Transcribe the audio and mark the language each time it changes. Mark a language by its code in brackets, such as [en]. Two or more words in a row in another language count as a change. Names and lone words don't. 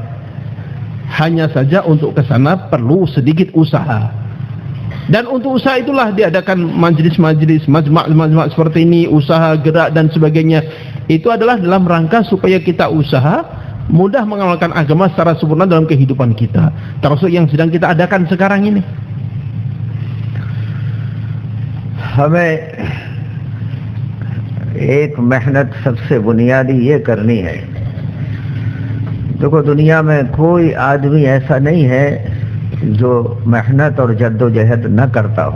[id] Hanya saja untuk ke sana perlu sedikit usaha. Dan untuk usaha itulah diadakan majlis-majlis, majma' seperti ini, usaha gerak dan sebagainya. Itu adalah dalam rangka supaya kita usaha mudah mengamalkan agama secara sempurna dalam kehidupan kita, termasuk yang sedang kita adakan sekarang ini. [hi] हमें एक मेहनत सबसे बुनियादी ये करनी है। देखो, दुनिया में कोई आदमी ऐसा नहीं है जो मेहनत और जद्दोजहद न करता हो।